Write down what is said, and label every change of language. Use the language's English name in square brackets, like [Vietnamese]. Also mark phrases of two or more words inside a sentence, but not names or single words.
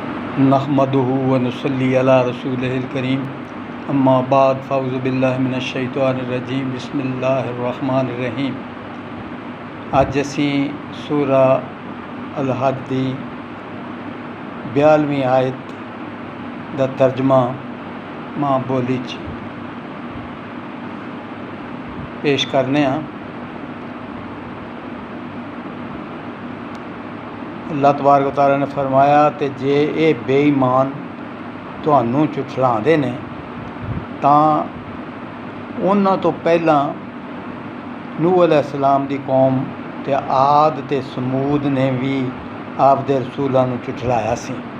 [Arabic] نحمده ونصلي على رسوله الكريم أما بعد فأعوذ بالله من الشيطان الرجيم بسم الله الرحمن الرحيم. [Punjabi] اج اسیں سورہ الحج دی 42ویں آیت دا ترجمہ ماں بولی چ پیش کرنے آں. [Arabic] الله تبارك وتعالى [Punjabi] نے فرمایا تے جے ایہ بے ایمان تہانوں جھٹلاندے نیں تاں اوہناں توں پہلاں نوح علیہ السلام دی قوم تے عاد تے ثمود نے وی اپنے رسولاں نوں جھٹلایا سی,